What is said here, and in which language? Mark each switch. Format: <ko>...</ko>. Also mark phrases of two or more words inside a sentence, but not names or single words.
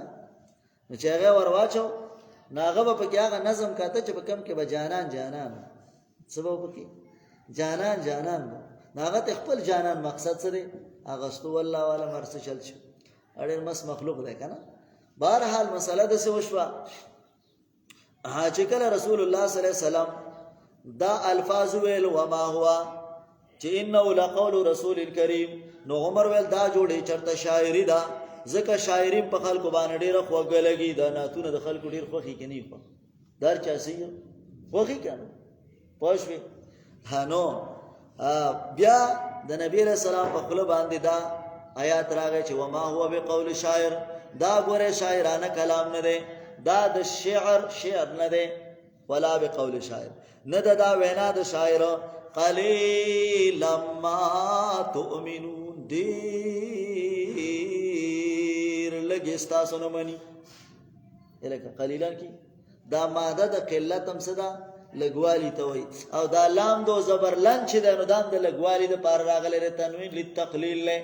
<ps>نو چې هغه ور واچو، نو هغه به پکې هغه نظم کاته چې په کم کې به جانان جانان څه به پکې جانان جانان به، نو هغه ته خپل جانان مقصد څه دی اغوستو، والله والا مرسه چل شو، اړیر مس مخلوق دی که نه. بهرحال مسله داسې وشوه چې کله رسول الله</ps> <ar>صلی الله علیه وسلم</ar> <ps>دا الفاظ ویل</ps> <ar>وما هو</ar> <ps>چې</ps> <ar>انه لقول رسول کریم،</ar> <ps>نو عمر ویل دا جوړې چرته شاعري ده، ځکه شاعري په خلکو باندې ډېره خوږه لګي. دا نعتونه د خلکو ډېر خوښي که نه خوښ، دا هر چا سي خوښي که نه، پوه شوې. نو بیا د نبی علیه السلام په خوله باندې دا آیات راغی چې</ps> <ar>وما هو بقول شاعر،</ar> <ps>دا ګوره شاعرانه کلام نه دی، دا د شعر نه دی،</ps> <ar>ولا بقول شاعر</ar> <ps>نه ده دا وینا د شاعر.</ps> <ar>قلیلا ما تؤمنون،</ar> <ps>ډېر لږ ستاسو نه مني. لکه قلیلا کې دا ماده د قلت هم څه ده لږوالي ته وایي، او دا لام دو زبرلن چې ده نو دا هم د لږوالي دپاره راغلی دی،</ps> <ar>تنوین للتقلیل</ar> <ps>دی.</ps>